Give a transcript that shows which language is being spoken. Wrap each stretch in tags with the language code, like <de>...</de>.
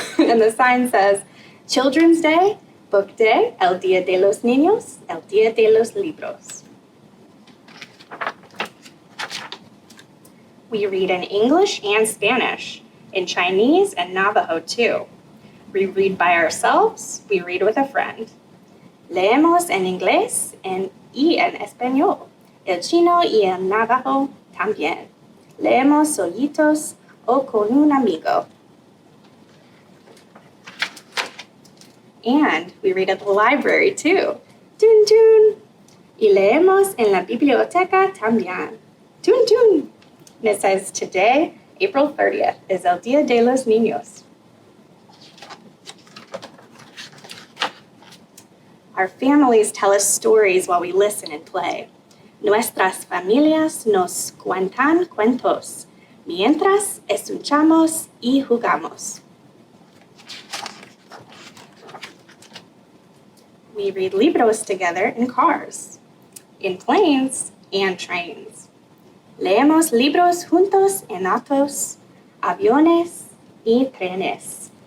<en>And the sign says, Children's Day, Book Day, El Día de los Niños, El Día de los Libros. We read in English and Spanish, in Chinese and Navajo too. We read by ourselves, we read with a friend.</en> <es>Leemos en inglés y en español, el chino y el navajo también. Leemos solitos o con un amigo.</es> <en>And we read at the library too. Tun tun.</en> <es>Y leemos en la biblioteca también.</es> <en>Tun tun. And it says today, April 30th, is El Día de los Niños. Our families tell us stories while we listen and play.</en> <es>Nuestras familias nos cuentan cuentos mientras escuchamos y jugamos.</es> <en>We read libros together in cars. In planes, and trains.</en> <es>Leemos libros juntos en autos, aviones y trenes.</es>